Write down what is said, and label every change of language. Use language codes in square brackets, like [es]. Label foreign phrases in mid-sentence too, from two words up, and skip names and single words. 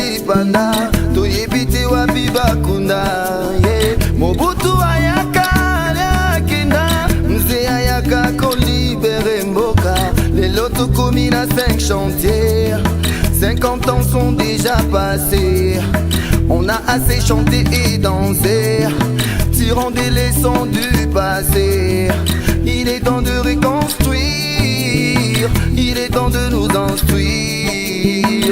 [ln] banda toyebite wapi bakunda Mobutu ayaka akenda mzee ayaka kolibere mboka lelo tokomi na 5 chantiers [fr] 50 ans sont déjà passés. On a assez chanté et dansé, tirant des leçons du passé. Il est temps de reconstruire, il est temps de nous instruire.